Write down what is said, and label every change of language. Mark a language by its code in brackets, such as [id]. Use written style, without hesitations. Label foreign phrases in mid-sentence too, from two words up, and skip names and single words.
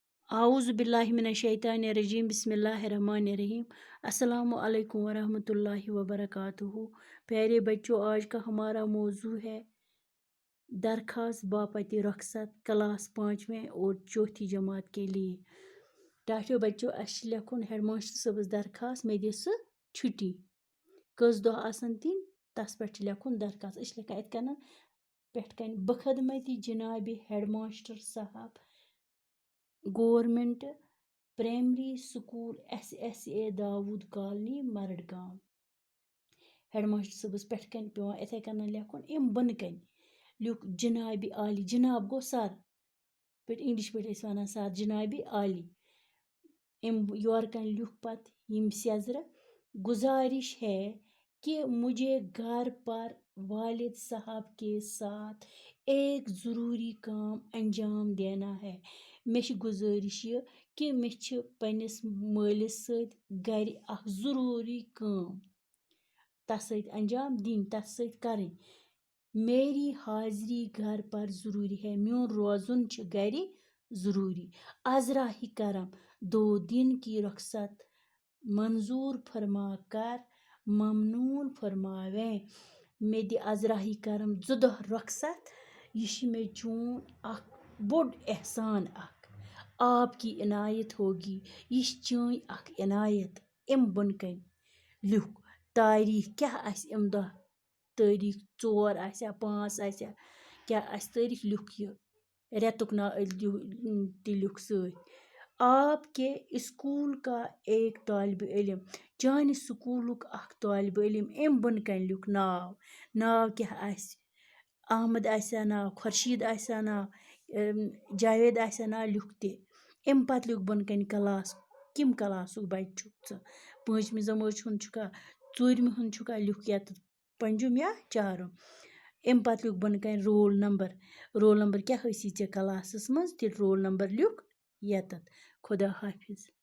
[ar] اعوذ باللہ من الشیطان الرجیم بسم اللہ الرحمن الرحیم السلام علیکم ورحمۃ اللہ وبرکاتہ۔ [ur] پیارے بچوں، آج کا ہمارا موضوع ہے درخواست باپت رخصت کلاس 5ویں اور 4تھی جماعت کے لیے۔ [ks] ٹاٹھو بچوں، اس لکھن ہیڈ ماسٹر صٲبس درخواست مے دِ سہ چھٹی کس دہ آسن دن تس پہ لکھن درخواست اس لکھان ات کن پٮ۪ٹھ کن بخدمتی جناب ہیڈ ماسٹر صاحب گورمنٹ پرائمری سکول SSA داود کالنی مرڈ گام۔ ہیڈ ماسٹر صٲبس پٮ۪ٹھ کن پیوان اتھے کن لکھن ام بن کن لیوکھ جناب عالی، جناب گو سر پہ انگلش پہ ونان سر جناب عالی، ام یور کن لیوکھ پت یم سیزر [ur] گزارش ہے کہ مجھے گھر پر والد صاحب کے ساتھ ایک ضروری کام انجام دینا ہے۔ [ks] مے چھ گزارش یہ کہ مے چھ پنس مالس ست گھر اخ ضروری کام تس ست انجام دن تس ست کرن۔ [ur] میری حاضری گھر پر ضروری ہے، [ks] میون روزن چھ گھر ضروری۔ [ur] ازراہ کرم 2 دن کی رخصت منظور فرما کر ممنون فرماویں۔ [ks] مے دِ ازراہ کرم 2 دہ رخصت، یہ چھ مے چون اخ بوڑ احسان اخ، [ur] آپ کی عنایت ہوگی، [ks] یہ چھ چٲنۍ اخ عنایت۔ ام بن کن لیوکھ تاریخ کیا آسہ ام دہ، تاریخ 4 آسیا 5 آسیا کیا آسہ تاریخ لیوکھ یہ ریتک ناو تہ لیوکھ سۭتۍ۔ [ur] آپ کے اسکول کا ایک طالب علم، [ks] چانہ سکولک اخ طالب علم۔ ام بن کن لیوکھ ناو، ناو کیا آسہ، احمد آسیا ناو، خورشید آسیا ناو، جاوید آسیا ناو لیوکھ تہ۔ ام پتہٕ لیوکھ بن کن کلاس، کم کلاسک بچہ چھکھ ژٕ، 5مہِ جمٲژ ہُنٛد چھُکھا، 4مہِ ہُنٛد چھُکھا لیوکھ یتھ 5م یا 4م۔ ام پتہٕ لیوکھ بن کن رول نمبر، رول نمبر کیا ٲسی ژےٚ کلاسس منٛز تیٚلہِ رول نمبر لیوکھ یتتھ۔ خدا حافظ۔